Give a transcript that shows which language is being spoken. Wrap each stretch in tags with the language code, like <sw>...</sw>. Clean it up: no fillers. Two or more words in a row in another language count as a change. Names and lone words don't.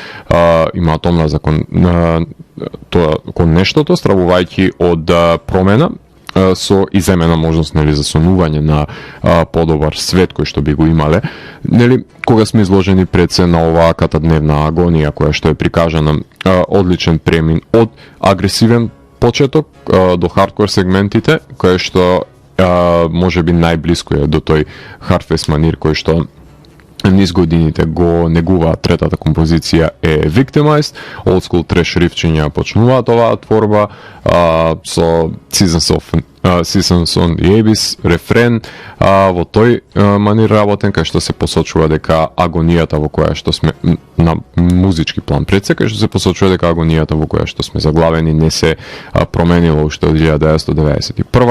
<mk>имаат омраза кон нештото, стравувајќи од промена со иземена можност, нели, за сонување на подобар свет кој што би го имале, нели, кога сме изложени пред се на овааката дневна агонија која што е прикажана, одличен премин од агресивен почеток до хардкор сегментите, кој што може би најблиско е до тој Hardfest манир кој што низ годините го негуваат. Третата композиција е Victimized,</mk> <en>old school</en> <mk>треш рифчиња почнуваат оваа творба со Seasons on the Abyss, рефрен во тој манир работен, кај што се посочува дека агонијата во која што сме на музички план пред се, кај што се посочува дека агонијата во која што сме заглавени не се променила уште од 1991</mk>